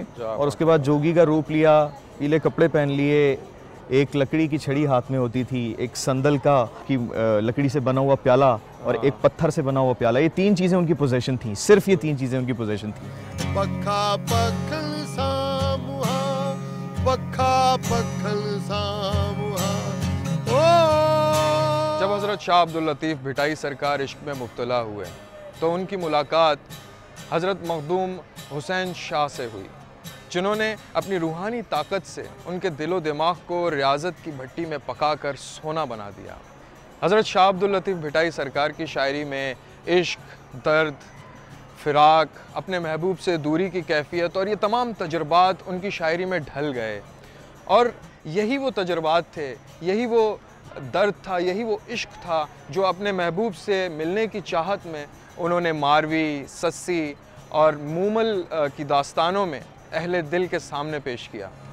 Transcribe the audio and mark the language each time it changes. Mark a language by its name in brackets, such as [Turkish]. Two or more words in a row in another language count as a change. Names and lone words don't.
[Urdu] اور اس کے بعد جوگی کا روپ لیا، پیلے کپڑے پہن لیے، ایک لکڑی کی چھڑی ہاتھ میں ہوتی تھی، ایک صندل کا کی لکڑی سے بنا ہوا پیالہ اور ایک پتھر سے بنا ہوا پیالہ. یہ تین چیزیں ان کی پوزیشن تھی، صرف یہ تین چیزیں ان کی پوزیشن تھی. [Sindhi] पखा पखल सामुहा। [Urdu] جب حضرت شاہ عبداللطیف بھٹائی سرکار عشق میں مبتلا ہوئے تو ان کی ملاقات حضرت مخدوم حسین شاہ سے ہوئی، جنہوں نے اپنی روحانی طاقت سے ان کے دل و دماغ کو ریاضت کی بھٹی میں پکا کر سونا بنا دیا. حضرت شاہ عبداللطیف بھٹائی سرکار کی شاعری میں عشق، درد، فراق، اپنے محبوب سے دوری کی کیفیت اور یہ تمام تجربات ان کی شاعری میں ڈھل گئے. اور یہی وہ تجربات تھے، یہی وہ درد تھا، یہی وہ عشق تھا جو اپنے محبوب سے ملنے کی چاہت میں انہوں نے ماروی، سسی اور مومل کی داستانوں میں اہل دل کے سامنے پیش کیا.